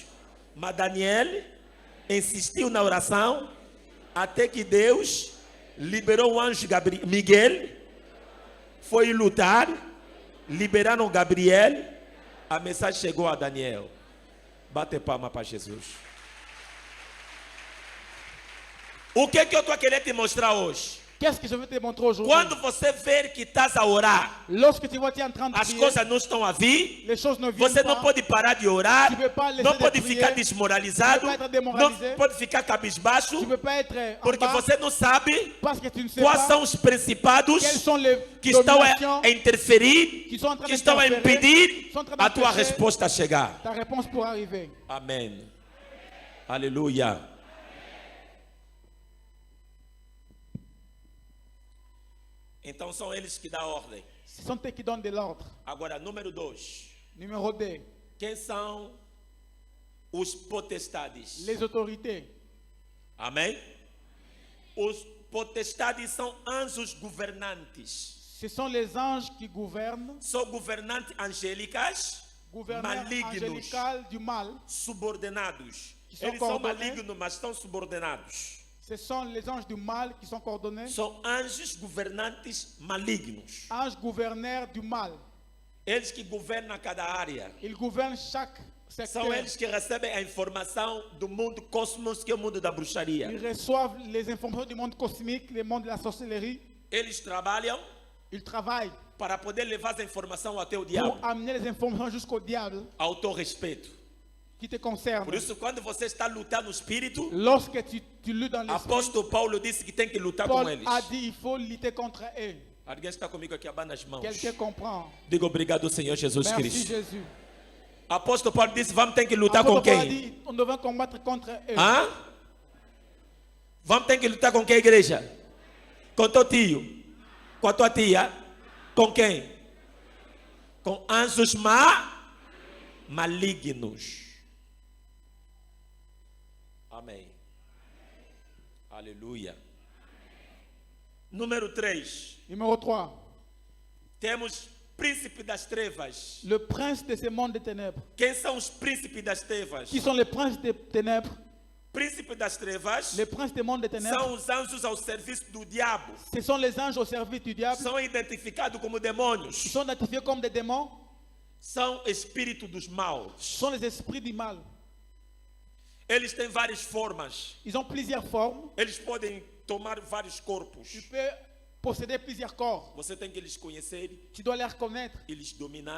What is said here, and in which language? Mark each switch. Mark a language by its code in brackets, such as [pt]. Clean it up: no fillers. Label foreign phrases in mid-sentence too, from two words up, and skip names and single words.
[pt] Mas Daniel insistiu na oração até que Deus liberou o anjo Miguel, foi lutar, liberaram Gabriel, a mensagem chegou a Daniel. Bate palma para Jesus. O que eu estou a querer te mostrar hoje? [fr] qu'est-ce que je veux te montrer aujourd'hui? [pt] Quando você ver que estás a orar, [fr] Lorsque tu vois que tu es en train de [pt] as [fr] prier, [pt] coisas não estão a vir, [fr] les choses ne viennent [pt] você [fr] pas. [pt] não pode parar de orar, [fr] Tu peux pas laisser [pt] não [fr] de [pt] pode [fr] prier, [pt] ficar desmoralizado, [fr] tu peux pas être [pt] não [fr] démoralisé, [pt] pode ficar cabisbaixo, [fr] Tu ne peux pas être en [pt] porque [fr] bas [pt] você não sabe [fr] parce que tu ne sais [pt] quais [fr] pas [pt] são os principados [fr] quelles sont les [pt] que estão [fr] dominations [pt] a interferir, [fr] qui sont en train [pt] que estão a [fr] d'interférer, [pt] impedir [fr] sont en train [pt] a tua [fr] d'empêcher [pt] resposta chegar. [fr] ta réponse pour arriver. [pt] Amém. Aleluia. Então são eles que dão ordem. [fr] Ce sont eux qui donnent de l'ordre. [pt] Agora, número 2. [fr] Numéro 2, [pt] Quem são os potestades? [fr] les autorités. [pt] Amém? Os potestades são anjos governantes. [fr] Ce sont les anges qui gouvernent. [pt] São governantes angélicas [fr] gouverneur [pt] malignos, [fr] angélical du mal. [pt] subordinados. Que são Eles são coordenados. malignos, mas estão subordinados. [fr] Ce sont les anges du mal qui sont coordonnés. [pt] São anjos governantes malignos. [fr] Anges gouverneurs du mal. [pt] Eles que governam cada área. [fr] Ils gouvernent chaque secteur. [pt] São eles que recebem a informação do mundo cosmos, que é o mundo da bruxaria. [fr] Ils reçoivent les informations du monde cosmique, le monde de la sorcellerie. [pt] Eles trabalham [fr] Ils travaillent [pt] para poder levar essa informação até o [fr] pour [pt] diabo, [fr] amener les informations jusqu'au diable [pt] ao teu respeito. [fr] qui te concerne. [pt] Por isso, quando você está lutando no espírito, [fr] Lorsque tu luttes dans l'esprit, [pt] apóstolo Paulo disse que tem que lutar com [fr] Paul [pt] eles. [fr] a dit il faut lutter contre eux. [pt] Alguém está comigo aqui, abana as mãos. [fr] Quelqu'un comprend. [pt] Diga obrigado, Senhor Jesus [fr] Merci [pt] Cristo. [fr] Jésus. [pt] Apóstolo Paulo disse, vamos ter que lutar com [fr] Apôtre Paul a [pt] quem? [fr] dit on devait combattre contre eux. [pt] Hã? Vamos ter que lutar com quem, igreja? Com teu tio? Com a tua tia? Com quem? Com anjos malignos. Amém. Aleluia. Número 3. [fr] Numéro 3. [pt] Temos príncipe das trevas. [fr] Le prince de ce monde des ténèbres. [pt] Quem são os príncipes das trevas? [fr] Qui sont les princes des ténèbres? [pt] Príncipe das trevas [fr] Les princes des mondes des ténèbres. [pt] são os anjos ao serviço do diabo. [fr] Ce sont les anges au service du diable. [pt] São identificados como [fr] Ils [pt] demônios. [fr] sont identifiés comme des démons. [pt] São espíritos dos maus. [fr] Ce sont les esprits du mal. [pt] Eles têm várias formas. [fr] Ils ont plusieurs formes. [pt] Eles podem tomar vários corpos. [fr] Tu peux posséder plusieurs corps. [pt] Você tem que eles conhecer, [fr] Tu dois les reconnaître [pt] eles dominar,